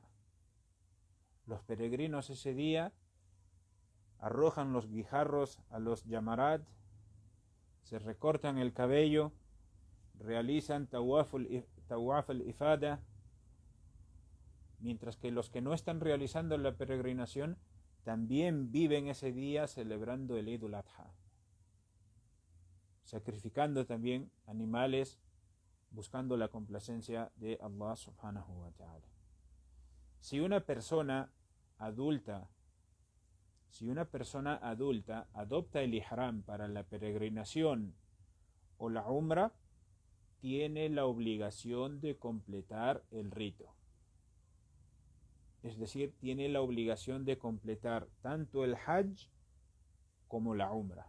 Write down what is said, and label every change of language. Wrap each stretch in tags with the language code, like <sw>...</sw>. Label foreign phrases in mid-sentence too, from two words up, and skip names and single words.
<es>Los peregrinos ese día arrojan los guijarros a los Jamarat, se recortan el cabello, realizan</es> <ar>طواف الإفاضة,</ar> <es>mientras que los que no están realizando la peregrinación también viven ese día celebrando el Eid al-Adha, sacrificando también animales, buscando la complacencia de</es> <ar>الله سبحانه وتعالى.</ar> <es>Si una persona adulta adopta el ihram para la peregrinación o la umra, tiene la obligación de completar el rito. Es decir, tiene la obligación de completar tanto el Hajj como la umra.</es>